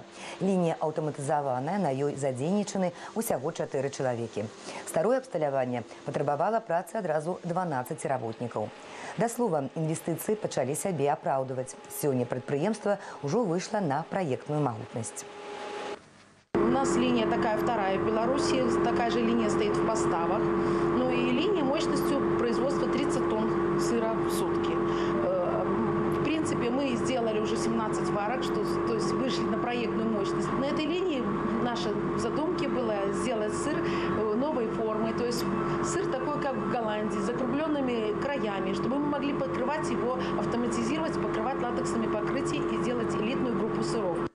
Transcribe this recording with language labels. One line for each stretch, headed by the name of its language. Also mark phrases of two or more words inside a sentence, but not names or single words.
Belarusian: Лінія аўтаматызаваная, на ёй задзейнічаны ўсяго 4 чалавекі. Старое абсталяванне патрабавала працы адразу 12 работнікаў. Да слова, інвестыцыі пачалі сябе апраўдваць. Сёння прадпрыемства ўжо выйшла на праектную магутнасць.
Russian: У нас линия такая вторая в Беларуси, такая же линия стоит в поставах. Ну и линия мощностью производства 30 тонн сыра в сутки. В принципе, мы сделали уже 17 варок, то есть вышли на проектную мощность. На этой линии наша задумка была сделать сыр новой формы, то есть сыр такой, как в Голландии, с закругленными краями, чтобы мы могли покрывать его, автоматизировать, покрывать латексными покрытиями и делать элитную группу сыров.